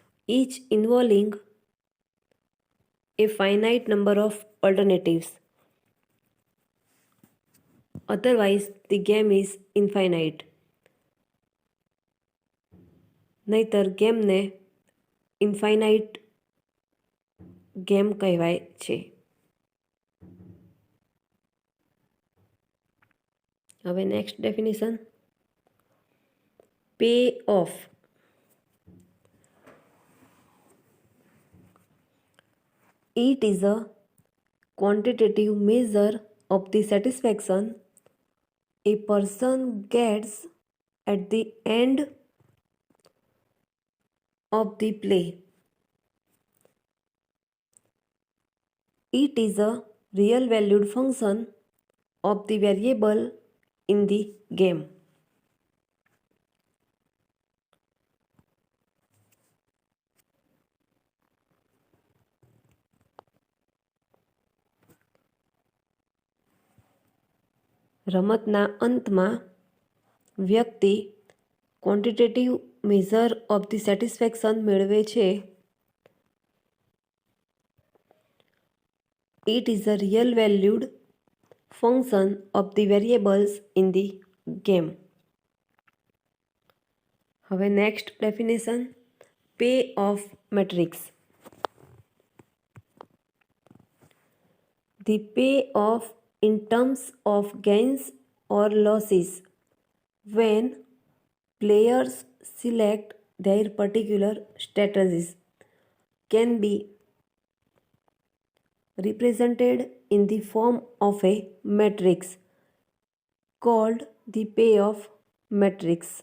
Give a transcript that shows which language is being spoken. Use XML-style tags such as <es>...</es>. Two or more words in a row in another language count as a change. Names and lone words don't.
<en>each involving a finite number of alternatives. Otherwise, the game is infinite.</en> <gu>નહીતર ગેમને</gu> <en>infinite game</en> <gu>કહેવાય છે.</gu> <en>હવે next definition, pay off. It is a quantitative measure of the satisfaction a person gets at the end of the play. It is a real valued function of the variable in the game.</en> <gu>રમતના અંતમાં વ્યક્તિ</gu> <en>quantitative measure of the satisfaction</en> <gu>મેળવે છે.</gu> <en>It is a real valued function of the variables in the game. હવે next definition, pay off matrix. The payoff in terms of gains or losses when players select their particular strategies can be represented in the form of a matrix called the payoff matrix.</en>